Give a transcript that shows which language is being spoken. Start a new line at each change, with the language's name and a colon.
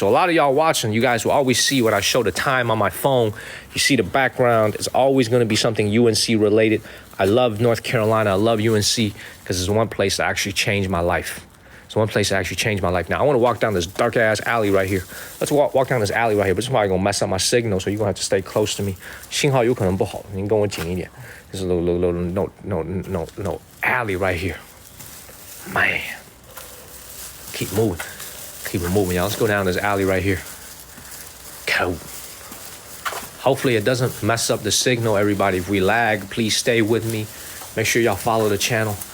English: So a lot of y'all watching, you guys will always see when I show the time on my phone, you see the background, it's always going to be something UNC related. I love North Carolina, I love UNC because it's one place that actually changed my life. It's one place that actually changed my life. Now, I want to walk down this dark-ass alley right here. Let's walk down this alley right here, but it's probably going to mess up my signal, so you're going to have to stay close to me.
Chinese: 信号有可能不好，你跟我紧一点.
English: There's a little alley right here. Man. Keep moving. Keep it moving, y'all. Let's go down this alley right here. Cool. Hopefully it doesn't mess up the signal, everybody. If we lag, please stay with me. Make sure y'all follow the channel.